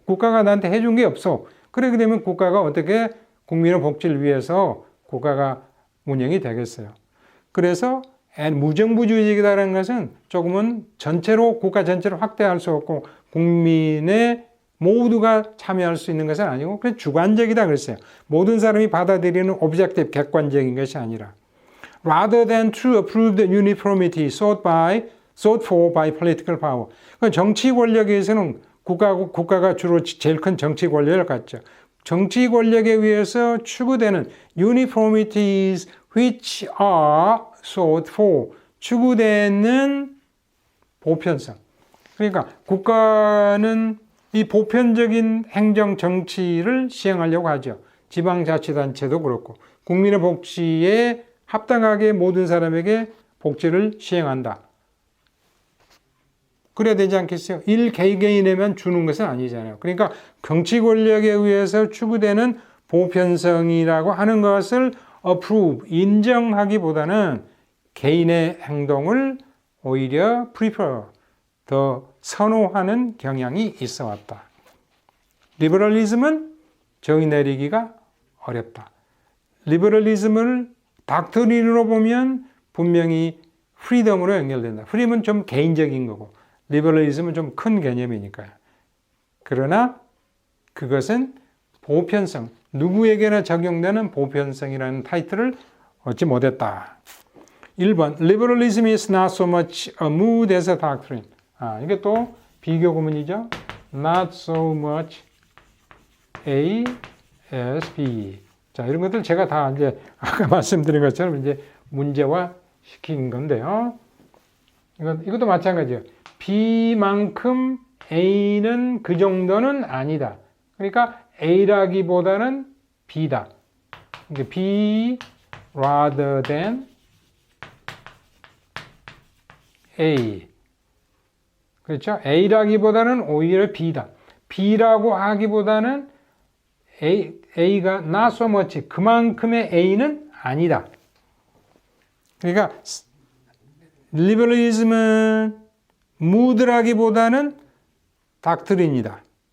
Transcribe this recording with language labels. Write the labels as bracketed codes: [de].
[ko] 국가가 나한테 해준 게 없어. 그렇게 되면 국가가 어떻게 국민의 복지를 위해서 국가가 운영이 되겠어요. 그래서 무정부주의적이라는 것은 조금은 전체로 국가 전체로 확대할 수 없고 국민의 모두가 참여할 수 있는 것은 아니고 그냥 주관적이다 그랬어요. 모든 사람이 받아들이는 오브젝티브 객관적인 것이 아니라 [en] rather than to approve the uniformity sought for by political power. [ko] 정치 권력에서는 국가가 주로 제일 큰 정치 권력을 갖죠. 정치 권력에 의해서 추구되는 [en] uniformities which are sought for. [ko] 추구되는 보편성. 그러니까 국가는 이 보편적인 행정 정치를 시행하려고 하죠. 지방자치단체도 그렇고 국민의 복지에 합당하게 모든 사람에게 복지를 시행한다. 그래야 되지 않겠어요? 개개인에만 주는 것은 아니잖아요. 그러니까 정치 권력에 의해서 추구되는 보편성이라고 하는 것을 approve, 인정하기보다는 개인의 행동을 오히려 prefer, 더 선호하는 경향이 있어 왔다. 리버럴리즘은 정의 내리기가 어렵다. 리버럴리즘을 닥트린으로 보면 분명히 프리덤으로 연결된다. 프리덤은 좀 개인적인 거고 리버럴리즘은 좀 큰 개념이니까요. 그러나 그것은 보편성, 누구에게나 적용되는 보편성이라는 타이틀을 얻지 못했다. [en] 1번, Liberalism is not so much a mood as a doctrine. [ko] 이게 또 비교 구문이죠. [en] Not so much A as B. [ko] 자, 이런 것들 제가 다 이제 아까 말씀드린 것처럼 이제 문제화 시킨 건데요. 이것도 마찬가지예요. B만큼 A는 그 정도는 아니다. 그러니까 A라기보다는 B다. [en] B rather than A. [ko] 그렇죠? A라기보다는 오히려 B다. B라고 하기보다는 A가 not so much. 그만큼의 A는 아니다. 그러니까 리버럴리즘은 무드라기보다는 닥트린이다.